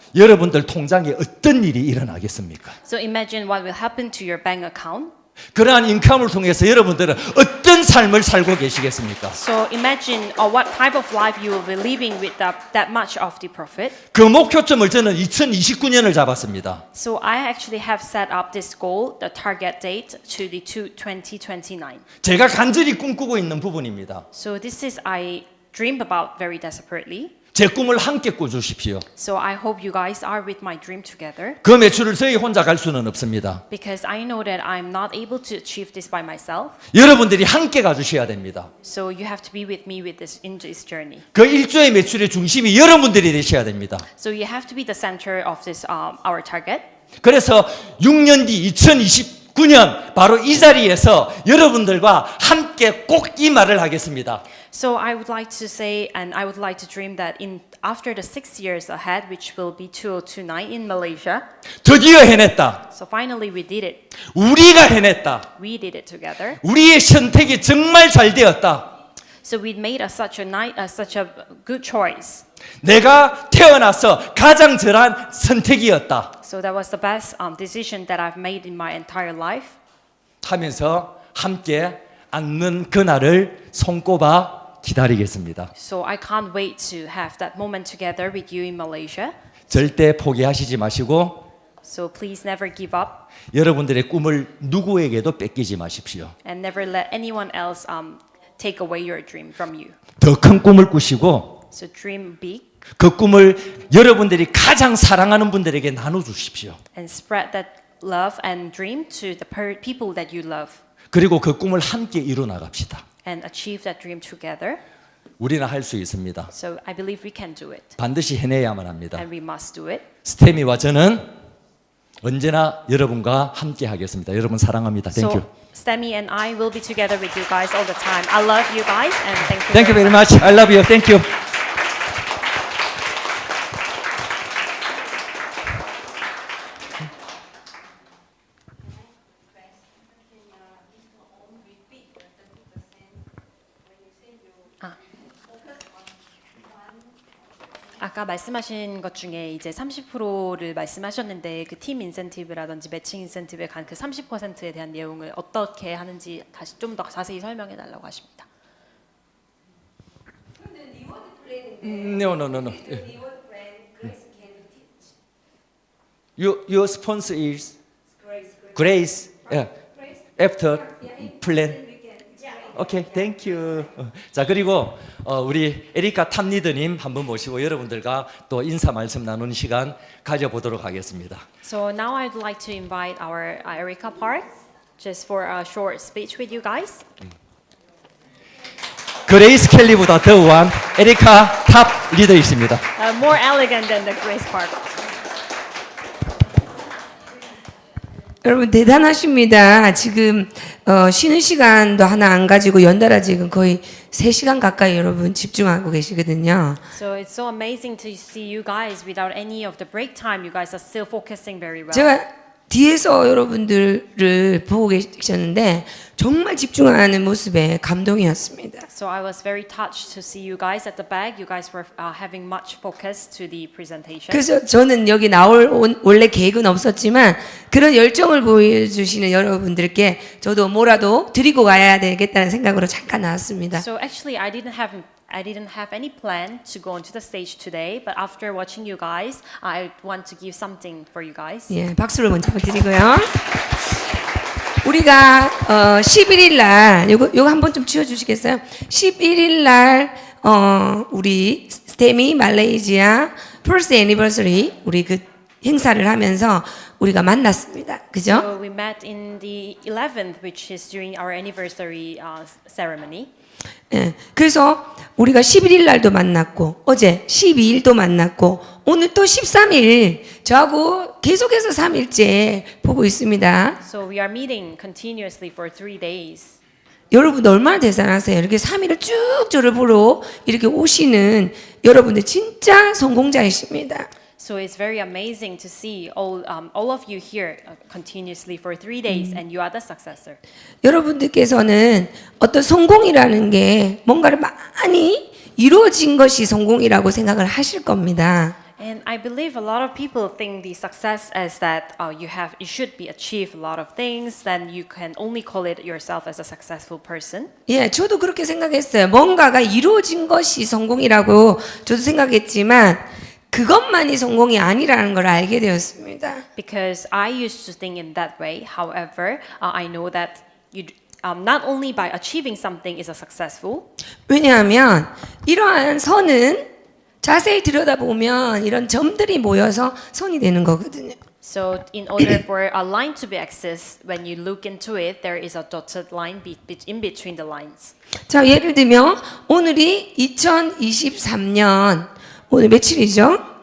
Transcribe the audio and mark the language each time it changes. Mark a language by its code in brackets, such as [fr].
[ko] 여러분들 통장에 어떤 일이 일어나겠습니까? [en] So imagine what will happen to your bank account. [ko] 그러한 인컴을 통해서 여러분들은 어떤 삶을 살고 계시겠습니까? [en] So imagine what type of life you will be living with that much of the profit. [ko] 그 목표점을 저는 2029년을 잡았습니다. [en] So I actually have set up this goal, the target date, to the 2029. [ko] 제가 간절히 꿈꾸고 있는 부분입니다. [en] So this is I dream about very desperately. [ko] 제 꿈을 함께 꾸주십시오. [en] So I hope you guys are with my dream together. [ko] 그 매출을 저희 혼자 갈 수는 없습니다. [en] Because I know that I'm not able to achieve this by myself. [ko] 여러분들이 함께 가주셔야 됩니다. [en] So you have to be with me with this in this journey. [ko] 그 1조의 매출의 중심이 여러분들이 되셔야 됩니다. [en] So you have to be the center of this our target. [ko] 그래서 6년 뒤 2029년 바로 이 자리에서 여러분들과 함께 꼭 이 말을 하겠습니다. [en] So I would like to say, and I would like to dream that after the 6 years ahead, which will be 2029 in Malaysia. [ko] 드디어 해냈다. [en] So finally we did it. [ko] 우리가 해냈다. [en] We did it together. [ko] 우리의 선택이 정말 잘 되었다. [en] So we made such a good choice. [ko] 내가 태어나서 가장 잘한 선택이었다. [en] So that was the best decision that I've made in my entire life. [ko] 하면서 함께 앉는 그날을 손꼽아 기다리겠습니다. [en] So I can't wait to have that moment together with you in Malaysia. [ko] 절대 포기하시지 마시고 [en] So please never give up [ko] 여러분들의 꿈을 누구에게도 뺏기지 마십시오. [en] and never let anyone else take away your dream from you. [ko] 더 큰 꿈을 꾸시고 [en] So dream big [ko] 그 꿈을 여러분들이 가장 사랑하는 분들에게 나눠주십시오. [en] and spread that love and dream to the people that you love [ko] 그리고 그 꿈을 함께 이뤄 나갑시다. [en] and achieve that dream together. [ko] 우리는 할 수 있습니다. [en] So I believe we can do it [ko] 반드시 해내야만 합니다. [en] and we must do it. [ko] 스테미와 저는 언제나 여러분과 함께 하겠습니다. 여러분 사랑합니다. [en] Thank you. So Stemey and I will be together with you guys all the time. I love you guys and thank you. Thank you very much. I love you. Thank you. [ko] 아까 말씀하신 것 중에 이제 30%를 말씀하셨는데 그 팀 인센티브라든지 매칭 인센티브에 간 그 30%에 대한 내용을 어떻게 하는지 다시 좀 더 자세히 설명해 달라고 하십니다. [en] No. Your sponsor is Grace. Yeah. After plan. 오케이, 땡큐. [ko] 자, 그리고 우리 에리카 탑 리더님 한번 모시고 여러분들과 또 인사 말씀 나누는 시간 가져보도록 하겠습니다. [en] So now I'd like to invite our Erica Park just for a short speech with you guys. [ko] 그레이스 켈리보다 더 우아한 에리카 탑 리더이십니다. [en] More elegant than the Grace Park. [ko] 여러분 대단하십니다. 지금 쉬는 시간도 하나 안 가지고 연달아 지금 거의 3시간 가까이 여러분 집중하고 계시거든요. [en] So it's so amazing to see you guys without any of the break time. You guys are still focusing very well. [ko] 제가 뒤에서 여러분들을 보고 계셨는데 정말 집중하는 모습에 감동이었습니다. [en] So I was very touched to see you guys at the back. You guys were having much focus to the presentation. [ko] 그래서 저는 여기 나올 원래 계획은 없었지만 그런 열정을 보여주시는 여러분들께 저도 뭐라도 드리고 가야 되겠다는 생각으로 잠깐 나왔습니다. [en] So actually, I didn't have any plan to go onto the stage today, but after watching you guys, I want to give something for you guys. [ko] 예, 박수를 먼저 드리고요. 우리가 11일 날 요거 한번 좀 지워 주시겠어요? 11일 날 우리 스테미 말레이시아 [en] first anniversary [ko] 우리 그 행사를 하면서 우리가 만났습니다. 그죠? [en] So we met in the 11th, which is during our anniversary ceremony. [ko] 예. 그래서 우리가 11일 날도 만났고 어제 12일도 만났고 오늘 또 13일 저하고 계속해서 3일째 보고 있습니다. [en] So we are meeting continuously for 3 days. [ko] 여러분 얼마나 대단하세요. 이렇게 3일을 쭉 저를 보러 이렇게 오시는 여러분들 진짜 성공자이십니다. [en] So it's very amazing to see all of you here continuously for 3 days, and you are the successor. [ko] 여러분들께서는 어떤 성공이라는 게 뭔가를 많이 이루어진 것이 성공이라고 생각을 하실 겁니다. [en] And I believe a lot of people think the success is that you should be achieve a lot of things, then you can only call it yourself as a successful person. [ko] 예, 저도 그렇게 생각했어요. 뭔가가 이루어진 것이 성공이라고 저도 생각했지만 그것만이 성공이 아니라는 걸 알게 되었습니다. [en] Because I used to think in that way. However, I know that not only by achieving something is a successful. [ko] 왜냐하면 이러한 선은 자세히 들여다보면 이런 점들이 모여서 선이 되는 거거든요. [en] So in order for a line to be accessed, when you look into it, there is a dotted line in between the lines. [ko] 자, 예를 들면 오늘이 2023년 오늘 며칠이죠?